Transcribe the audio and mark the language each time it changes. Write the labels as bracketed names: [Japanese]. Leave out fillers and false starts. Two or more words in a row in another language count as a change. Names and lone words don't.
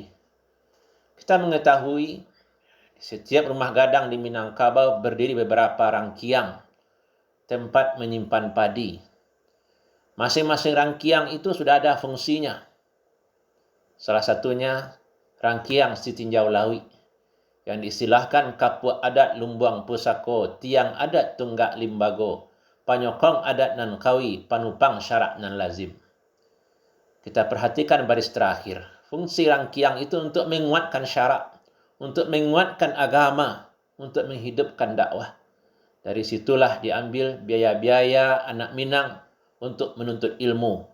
[Indonesian] Kita mengetahui setiap rumah gadang di Minangkabau berdiri beberapa rangkiang tempat menyimpan padi. Masing-masing rangkiang itu sudah ada fungsinya. Salah satunya rangkiang Sitinjau Lawi yang diistilahkan [Minangkabau] Kapua Adat Lumbuang Pusako, Tiang Adat Tunggak Limbago, Panyokong Adat Nan Kawi, Panupang Syarak Nan Lazim. [Indonesian] Kita perhatikan baris terakhir. Fungsi rangkiang itu untuk menguatkan syarak, untuk menguatkan agama, untuk menghidupkan dakwah. Dari situlah diambil biaya-biaya anak Minang untuk menuntut ilmu.